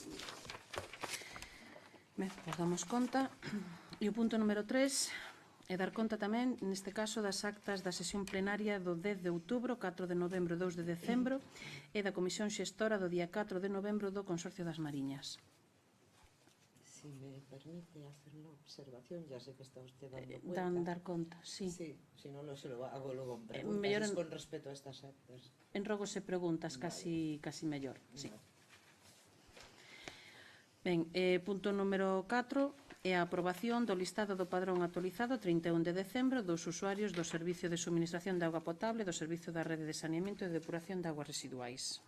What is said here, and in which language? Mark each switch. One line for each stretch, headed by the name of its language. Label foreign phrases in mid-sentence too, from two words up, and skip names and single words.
Galician: Ben, pues damos conta. E o punto número 3 é dar conta tamén, neste caso, das actas da sesión plenaria do 10 de outubro, 4 de novembro e 2 de decembro e da Comisión Xestora do día 4 de novembro do Consorcio das Mariñas.
Spanish: Si me permite hacer una observación, ya sé que está usted dando cuenta.
Galician: Dar conta, sí.
Spanish: Sí, si no se lo hago luego en preguntas,
Galician: mellor
Spanish: con respecto a estas actas.
Galician: En rogos e preguntas casi mellor, sí. Ben, punto número 4 é a aprobación do listado do padrón actualizado 31 de decembro dos usuarios do Servicio de Suministración de Auga Potable do Servicio da Rede de Saneamento e Depuración de Aguas Residuais.